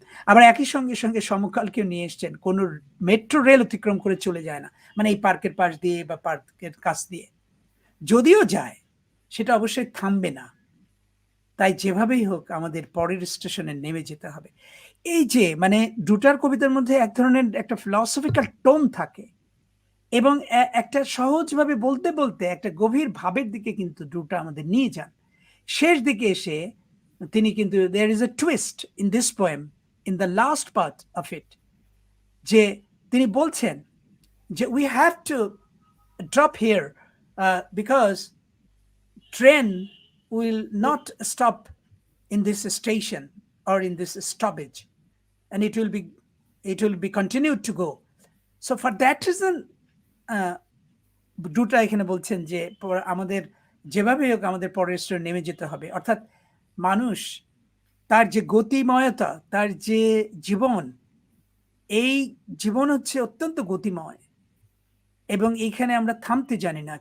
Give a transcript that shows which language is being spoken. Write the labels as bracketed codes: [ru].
[bn] আবার একই সঙ্গে সঙ্গে সমকালকেও নিয়ে এসছেন, কোন মেট্রো রেল অতিক্রম করে চলে যায় না, মানে এই পার্কের পাশ দিয়ে বা পার্কের কাছ দিয়ে যদিও যায়, সেটা অবশ্যই থামবে না। তাই যেভাবেই হোক আমাদের পরের স্টেশনে নেমে যেতে হবে। এই যে মানে ডুটার কবিতার মধ্যে এক ধরনের একটা ফিলসফিক্যাল টোন থাকে, এবং একটা সহজভাবে বলতে বলতে একটা গভীর ভাবের দিকে কিন্তু ডুটা আমাদের নিয়ে যান। শেষ দিকে এসে তিনি কিন্তু, [en] there is a twist in this poem, in the last part of it, [bn] যে তিনি বলছেন যে [en] we have to drop here because train will not stop in this station or in this stoppage, and it will be continued to go. So for that reason [bn] দুটা এখানে বলছেন যে আমাদের যেভাবে হোক আমাদের পরের স্টেশনে নেমে যেতে হবে। অর্থাৎ মানুষ তার যে গতিময়তা, তার যে জীবন, এই জীবন হচ্ছে অত্যন্ত গতিময়, এবং এইখানে আমরা থামতে জানি না।